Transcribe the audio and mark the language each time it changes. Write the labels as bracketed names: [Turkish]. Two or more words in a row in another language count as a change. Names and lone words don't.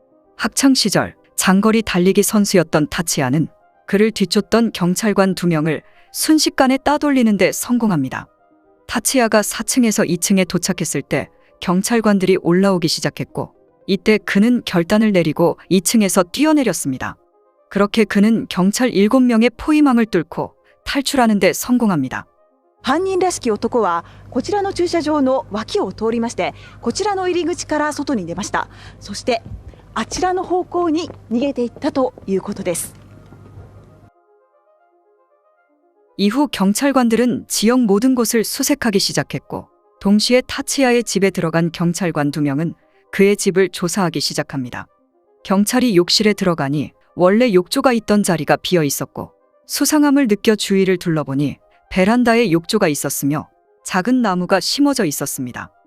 [Korean] 학창시절 장거리 달리기 선수였던 타치아는 그를 뒤쫓던 경찰관 2명을 순식간에 따돌리는 데 성공합니다. 타치아가 4층에서 2층에 도착했을 때 경찰관들이 올라오기 시작했고 이때 그는 결단을 내리고 2층에서 뛰어내렸습니다. 그렇게 그는 경찰 7명의 포위망을 뚫고 탈출하는 데 성공합니다. [Japanese] 犯人らしき男はこちらの駐車場の脇を通りまして、こちらの入り口から外に出ました。そしてあちらの方向に逃げていったということです。 [Korean] 이후 경찰관들은 지역 모든 곳을 수색하기 시작했고, 동시에 타치야의 집에 들어간 경찰관 2명은 그의 집을 조사하기 시작합니다. 경찰이 욕실에 들어가니 원래 욕조가 있던 자리가 비어 있었고, 수상함을 느껴 주위를 둘러보니 베란다에 욕조가 있었으며 작은 나무가 심어져 있었습니다.